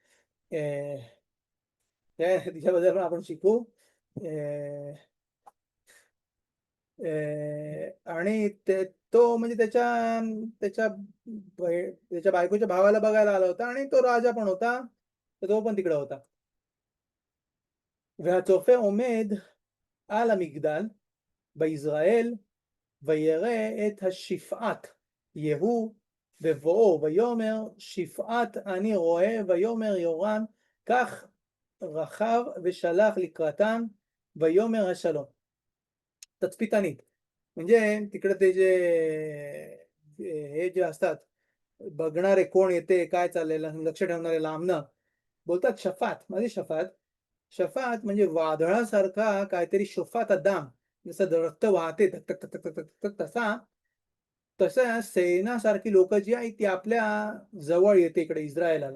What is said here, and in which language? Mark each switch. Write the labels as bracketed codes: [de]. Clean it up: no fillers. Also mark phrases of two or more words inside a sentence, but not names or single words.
[mr] तिच्याबद्दल पण आपण शिकू. आणि तो म्हणजे त्याच्या बायकोच्या भावाला बघायला आला होता, आणि तो राजा पण होता, तर तो पण तिकडे होता. [he] והצופה עומד על המגדל ביזרעאל ויראה את השפעת יהוא בבואו, ויאמר שפעת אני רואה. ויאמר יורם כך רכב ושלח לקראתם ויאמר השלום. תצפיתנית. [mr] म्हणजे तिकडे ते जे हे जे असतात, बघणारे कोण येते, काय चाललेलं, लक्ष ठेवणारे लांबनं, बोलतात शफात. माझी शफात? शफात म्हणजे वादळासारखा काहीतरी शोफात दाम, जसं रक्त वाहते धक धक धक धक धक धक तसा तसं सैन्यासारखी लोक जी आहेत ती आपल्या जवळ येते इकडे इस्रायलाला.